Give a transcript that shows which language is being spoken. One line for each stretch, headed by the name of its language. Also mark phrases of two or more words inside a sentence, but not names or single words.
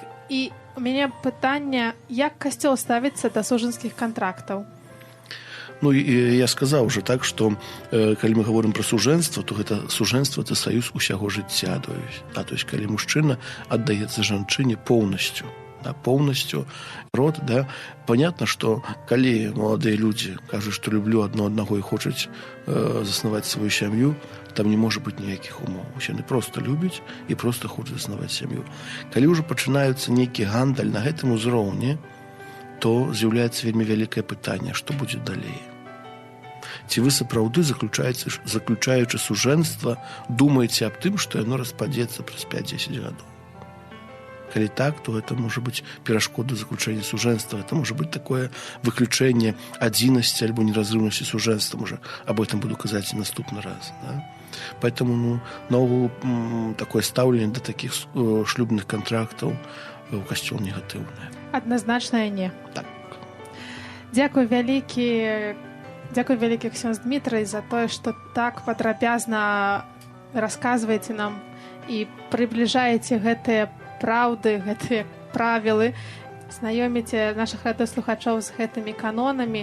Belarusian: І у мяне пытанне, як касцёл ставіцца да сужанскіх кантрактаў? Я сказаў уже так, што калі мы говорим пра сужэнства, то гэта сужэнства — это саюз усяго жыцця.
Russian: То есть,
Belarusian: калі мужчына аддаецца жанчыне поўнасцю, род,
Russian: понятно, что
Belarusian: калі маладыя людзі кажуць, што люблю аднаго і хочуць заснаваць сваю сям'ю, там не можа быць ніякіх умоў. Яны проста любяць і проста хочуць заснаваць сям'ю. Калі ўжо пачынаюцца нейкі гандаль на гэтым узроўні, то з'яўляецца вельмі вялікае пытанне, што будзе далей. Ці вы сапраўды, заключаючы сужэнства, думаеце аб тым, што яно распадзецца праз 5-10 гадоў? Калі так, то
Russian: это может быть
Belarusian: перашкода заключения сужэнства.
Russian: Это может быть такое выключение
Belarusian: адзінасці альбо
Russian: неразрывности сужэнства. Уже об этом
Belarusian: буду казаць наступны раз. Да? Поэтому наогул такое стаўленне
Russian: до таких
Belarusian: шлюбных контрактаў у касцёл негатыўнае. Адназначна не. Так. Дзякуй вялікі ксёндз Дмітрый за тое, што так падрабязна расказваеце нам і прыбліжаеце гэтыя праўды, гэтыя правілы, знаёміце нашых радыёслухачоў з гэтымі канонамі.